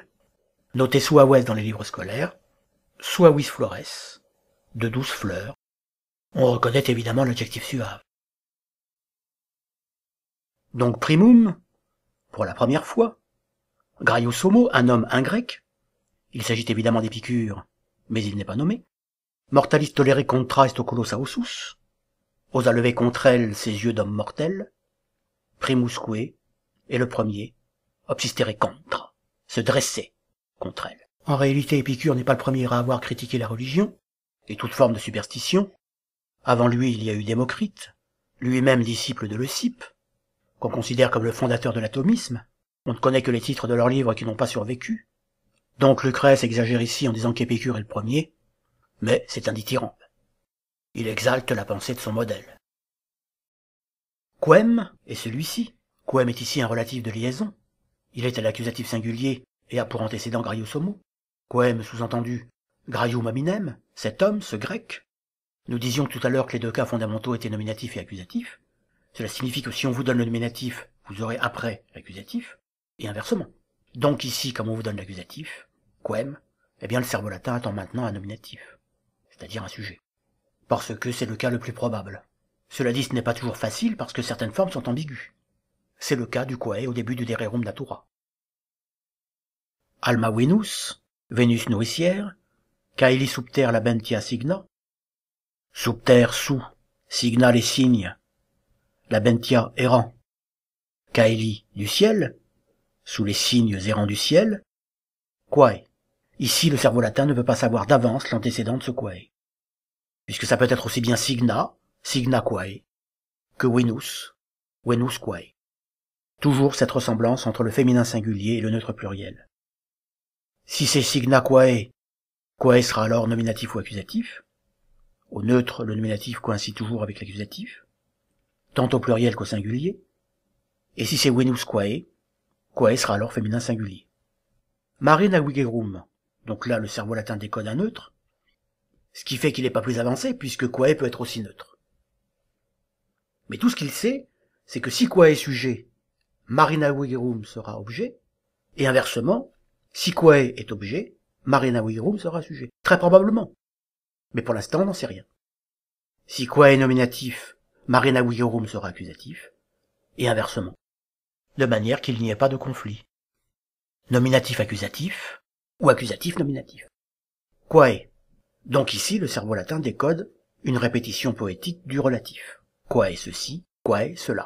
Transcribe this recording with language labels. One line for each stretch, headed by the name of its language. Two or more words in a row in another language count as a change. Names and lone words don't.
French: Notez suaves dans les livres scolaires.
Latin: Suavis flores,
French: de douces fleurs. On reconnaît évidemment l'adjectif suave. Donc primum, pour la première fois.
Latin: Graius Homo,
French: un homme, un grec. Il s'agit évidemment d'Épicure, mais il n'est pas nommé.
Latin: Mortalis tolere contra est oculos ausus.
French: Osa lever contre elle ses yeux d'homme mortel. Primusque, et le premier,
Latin: obsistere contra,
French: se dresser contre elle. En réalité, Épicure n'est pas le premier à avoir critiqué la religion, et toute forme de superstition. Avant lui, il y a eu Démocrite, lui-même disciple de Leucippe, qu'on considère comme le fondateur de l'atomisme. On ne connaît que les titres de leurs livres qui n'ont pas survécu. Donc Lucrèce exagère ici en disant qu'Épicure est le premier, mais c'est un dithyrambe. Il exalte la pensée de son modèle. Quem est celui-ci. Quem est ici un relatif de liaison. Il est à l'accusatif singulier et a pour antécédent
Latin: Graius homo.
French: Quoem sous-entendu
Latin: Graium hominem,
French: cet homme, ce grec. Nous disions tout à l'heure que les deux cas fondamentaux étaient nominatif et accusatif. Cela signifie que si on vous donne le nominatif, vous aurez après l'accusatif, et inversement. Donc ici, comme on vous donne l'accusatif, quoem, eh bien le cerveau latin attend maintenant un nominatif, c'est-à-dire un sujet. Parce que c'est le cas le plus probable. Cela dit, ce n'est pas toujours facile parce que certaines formes sont ambiguës. C'est le cas du quae au début du De Rerum Natura.
Latin: Alma Venus,
French: Vénus nourricière,
Latin: caeli subter labentia signa,
French: subter sous, signa les signes, labentia errant, caeli du ciel, sous les signes errants du ciel, quae. Ici, le cerveau latin ne peut pas savoir d'avance l'antécédent de ce quae, puisque ça peut être aussi bien signa,
Latin: signa quae,
French: que Venus,
Latin: Venus quae.
French: Toujours cette ressemblance entre le féminin singulier et le neutre pluriel. Si c'est
Latin: signa quae,
French: quae sera alors nominatif ou accusatif. Au neutre, le nominatif coïncide toujours avec l'accusatif, tant au pluriel qu'au singulier. Et si c'est
Latin: Venus quae,
French: quae sera alors féminin singulier.
Latin: Mare navigerum,
French: donc là le cerveau latin décode un neutre, ce qui fait qu'il n'est pas plus avancé puisque quae peut être aussi neutre. Mais tout ce qu'il sait, c'est que si quae est sujet,
Latin: mare navigerum
French: sera objet, et inversement, si quae est objet,
Latin: mare navigerum
French: sera sujet. Très probablement. Mais pour l'instant, on n'en sait rien. Si quae est nominatif,
Latin: mare navigerum
French: sera accusatif, et inversement. De manière qu'il n'y ait pas de conflit. Nominatif-accusatif, ou accusatif-nominatif. Quae. Donc ici, le cerveau latin décode une répétition poétique du relatif. Quae ceci, quae cela.